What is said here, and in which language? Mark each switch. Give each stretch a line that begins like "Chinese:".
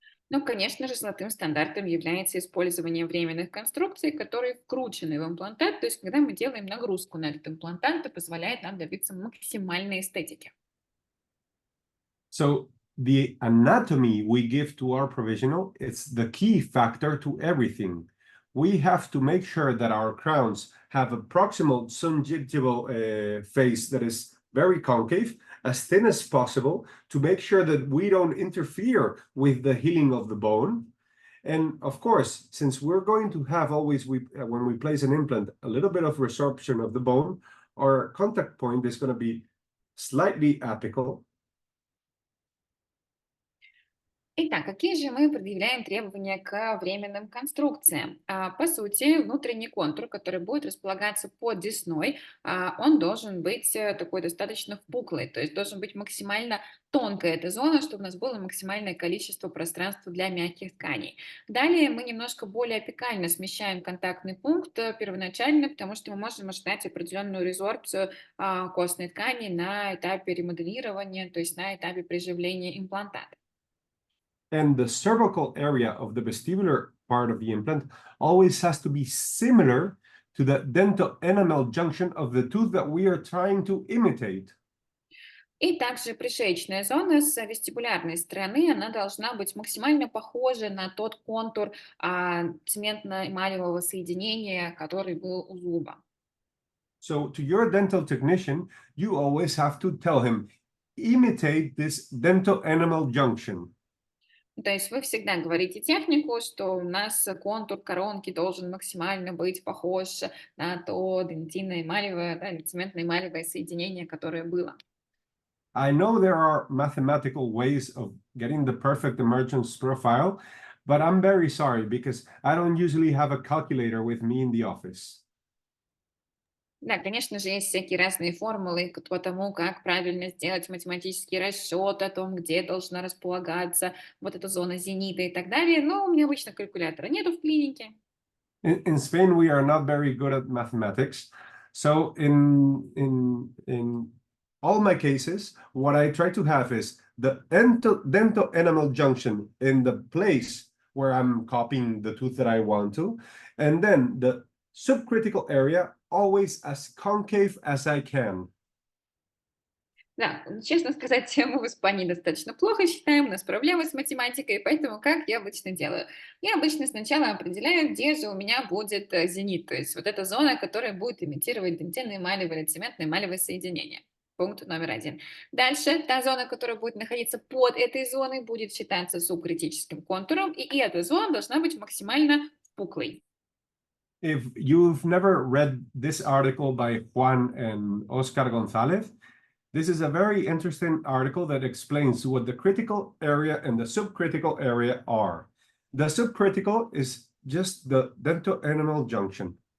Russian: Ну, конечно же, золотым стандартом является использование временных конструкций, которые вкручены в имплантат, то есть когда мы делаем нагрузку на этот имплантат, это позволяет нам добиться максимальной эстетики.
English: So the anatomy we give to our provisional, it's the key factor to everything. We have to make sure that our crowns have a proximal sungival face that is very concave, as thin as possible, to make sure that we don't interfere with the healing of the bone. And of course, since we're going to have always, when we place an implant, a little bit of resorption of the bone, our contact point is going to be slightly apical.
Russian: Итак, какие же мы предъявляем требования к временным конструкциям? По сути, внутренний контур, который будет располагаться под десной, он должен быть такой достаточно впуклый, то есть должен быть максимально тонкая эта зона, чтобы у нас было максимальное количество пространства для мягких тканей. Далее мы немножко более апикально смещаем контактный пункт первоначально, потому что мы можем ожидать определенную резорбцию костной ткани на этапе ремоделирования, то есть на этапе приживления имплантата.
English: And the cervical area of the vestibular part of the implant always has to be similar to the dental enamel junction of the tooth that we are trying to imitate.
Russian: И также пришеечная зона с вестибулярной стороны, она должна быть максимально похожа на тот контур цементно-эмалевого соединения, который был у зуба.
English: So to your dental technician, you always have to tell him, imitate this dental enamel junction.
Russian: То есть вы всегда говорите технику, что у нас контур коронки должен максимально быть похож на то дентино-эмалевое, да, или цементно-эмалевое соединение, которое было.
English: I know there are mathematical ways of getting the perfect emergence profile, but I'm very sorry because I don't usually have a calculator with me in the office.
Russian: Да, конечно же, есть всякие разные формулы по тому, как правильно сделать математический расчет о том, где должна располагаться вот эта зона зенита и так далее, но у меня обычно калькулятора нету в клинике.
English: In Spain, we are not very good at mathematics. So in all my cases, what I try to have is the dental enamel junction in the place where I'm copying the tooth that I want to, and then the subcritical area always as concave as I can.
Russian: Да, честно сказать, мы в Испании достаточно плохо считаем, у нас проблемы с математикой, поэтому как я обычно делаю? Я обычно сначала определяю, где же у меня будет зенит, то есть вот эта зона, которая будет имитировать дентинно-эмалевое или цементно-эмалевое соединение. Пункт номер 1. Дальше та зона, которая будет находиться под этой зоной, будет считаться субкритическим контуром, и эта зона должна быть максимально впуклой.
English: If you've never read this article by Juan and Oscar Gonzalez, this is a very interesting article that explains what the critical area and the subcritical area are. The subcritical is just the dental enamel junction.